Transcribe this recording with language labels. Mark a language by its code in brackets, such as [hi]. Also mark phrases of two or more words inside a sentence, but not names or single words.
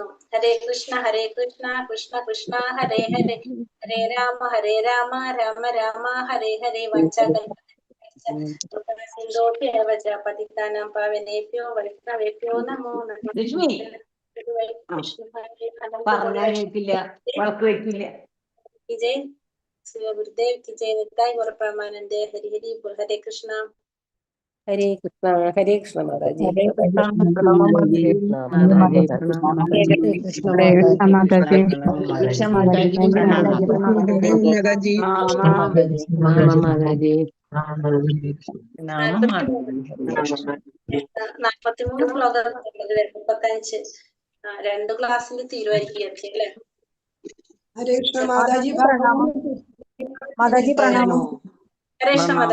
[sa] ഹരേ കൃഷ്ണ കൃഷ്ണ കൃഷ്ണ ഹരേ ഹരേ, ഹരേ രാമ രാമ രാമ ഹരേ ഹരേ. പതിതാനാം പാവനേഭ്യോ വൈഷ്ണവേഭ്യോ നമോ നമഃ. [hi] വിജയ് ഗുരുദേവ് की जय, निताई गौर परमानंद, हरि हरि बोल। हरे कृष्णा माताजी। हरे कृष्ण माताजी। [ml] 43 ശ്ലോകം ഉള്ളത് 35 2 ക്ലാസ്സിൽ തീരുമാനിക്കുക അല്ലേ? [sa] ഹരേ കൃഷ്ണ മാതാജി പ്രണാമം. ഹരേ കൃഷ്ണ മാതാജി.